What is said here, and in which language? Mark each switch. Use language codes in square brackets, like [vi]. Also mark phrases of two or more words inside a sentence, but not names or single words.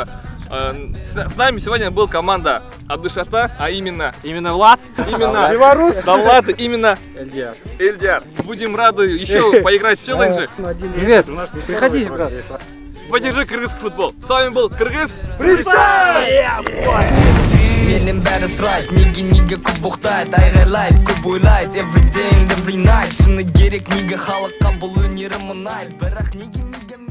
[ru] С нами сегодня была команда от Душата, а именно Влад. именно Белорус. Влад, именно Эльдер. Эльдер. Будем рады еще поиграть в челленджи. Привет, приходи, брат. Поддержи кыргызский футбол. С вами был Кыргыз. [kk] Менен бәрі сұрайды, неге көп боқтайды, айғайлайды, көп ойлайды, [en] every day and every night. [kk] Шыны керек, неге халыққа бұл өнерім ұнайды, бірақ неге